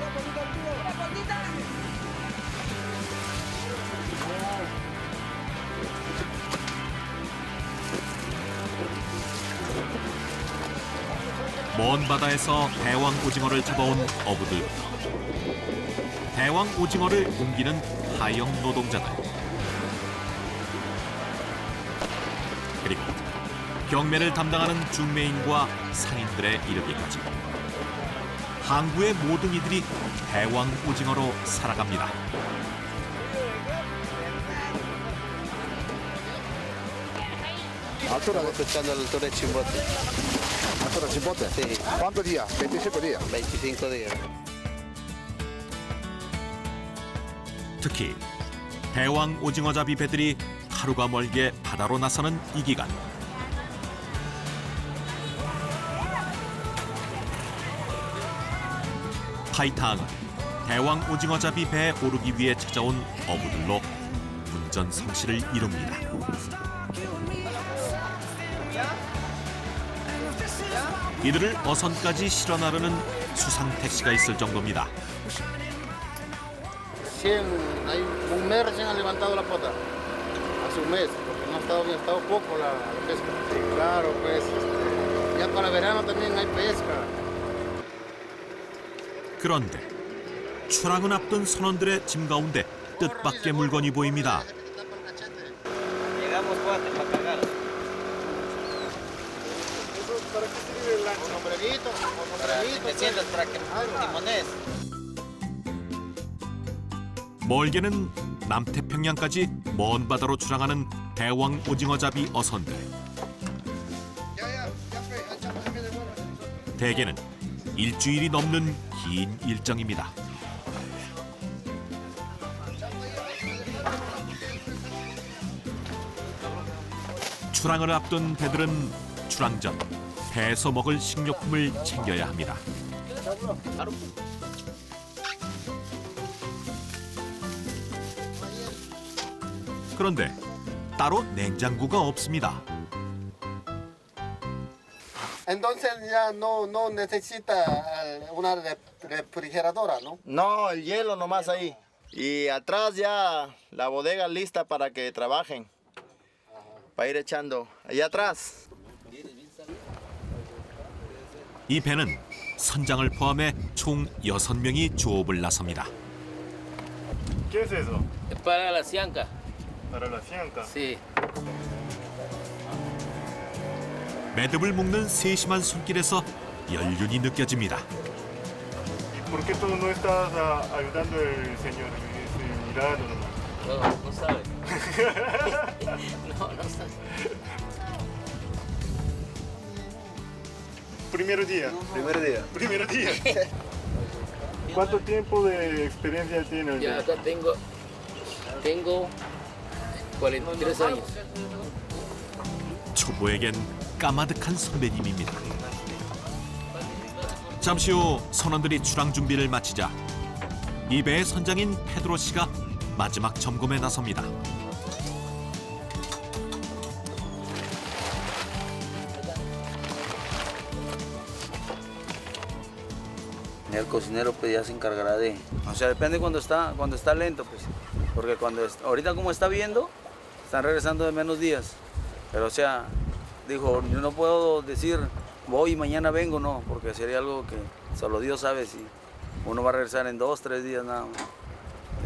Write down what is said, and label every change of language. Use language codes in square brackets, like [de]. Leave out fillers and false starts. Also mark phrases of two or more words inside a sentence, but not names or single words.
[ko] 먼 바다에서 대왕 오징어를 잡아온 어부들부터 대왕 오징어를 옮기는 하영 노동자들, 그리고 경매를 담당하는 중매인과 상인들에 이르기까지 항구의 모든 이들이 대왕 오징어로 살아갑니다. [es] Altura, escuchando la altura de Chimbote. ¿Altura Chimbote? Sí, ¿Cuántos días? 25 días. 25 días. [ko] 특히 대왕 오징어잡이 배들이 하루가 멀게 바다로 나서는 이 기간, 파이타항은 대왕 오징어잡이 배에 오르기 위해 찾아온 어부들로 운전성시를 이룹니다. 이들을 어선까지 실어 나르는 수상 택시가 있을 정도입니다. [es] Hay un mes recién han levantado la pota, hace un mes, porque no ha estado poco la pesca. Claro, pues ya para verano también hay pesca. [ko] 그런데 출항을 앞둔 선원들의 짐 가운데 뜻밖의 물건이 보입니다. [es] Llegamos cuatro para cargar. ¿Para qué sirve el lancho? Sombrerito, Te sientas para que timones. [ko] 멀게는 남태평양까지 먼 바다로 출항하는 대왕 오징어잡이 어선들. 대개는 일주일이 넘는 긴 일정입니다. 출항을 앞둔 배들은 출항 전 배에서 먹을 식료품을 챙겨야 합니다. 그런데 따로 냉장고가 없습니다. [es] Entonces ya no necesita una refrigeradora, ¿no? No, el hielo nomás ahí. Y atrás ya la bodega lista para que trabajen. Para ir echando allá atrás. [ko] 이 배는 선장을 포함해 총 6명이 조업을 나섭니다. [es] ¿Qué es eso? Para la cianca, Para la fianca. sí. [ko] 매듭을 묶는 세심한 손길에서 연륜이 느껴집니다. [es] ¿Y por qué tú no estás ayudando al señor? Mirando nomás. No sabe. No sabe. Primer día. Primer día. Primer día. ¿Cuánto tiempo de experiencia tiene? Ya acá tengo 43 años. [ko] 초보에겐 까마득한 선배님입니다. 잠시 후 선원들이 출항 준비를 마치자 이 배의 선장인 페드로 씨가 마지막 점검에 나섭니다. [es] El cocinero pues ya se encargará de, o sea, depende cuando está lento pues, porque ahorita como está viendo, están regresando de menos días, pero o sea, dijo, yo no puedo decir voy y mañana vengo, no, porque sería algo que solo Dios sabe si uno va a regresar en 2, 3 días nada más.